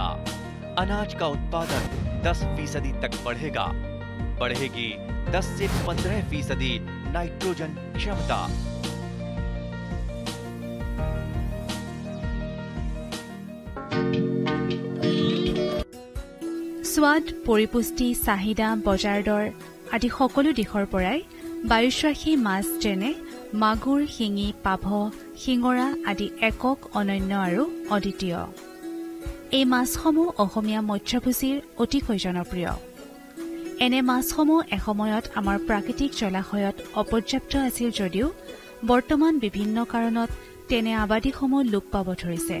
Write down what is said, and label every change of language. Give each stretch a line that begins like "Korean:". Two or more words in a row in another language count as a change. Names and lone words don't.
Hindi: अनाज का उत्पादन 10% तक बढ़ेगा। बढ़ेगी 10 से 15% नाइट्रोजन क्षमता। स्वाद, परिपुष्टि,
Assamese: চাহিদা, বজাৰ দৰ আদি সকলো দিশৰ পৰাই বায়ুশ্বাসী মাছ যেনে মাগুৰ, শিঙি, পাভ, শিঙৰা আদি একক, অনন্য আৰু অদ্বিতীয়। এই মাছসমূহ অসমীয়া মৎস্যভোজীৰ অতিকৈ জনপ্ৰিয়। এনে মাছসমূহ এসময়ত আমাৰ প্ৰাকৃতিক জলাশয়ত অপৰ্যাপ্ত আছিল যদিও বৰ্তমান বিভিন্ন কাৰণত তেনে আবাদীসমূহ লোপ পাব ধৰিছে।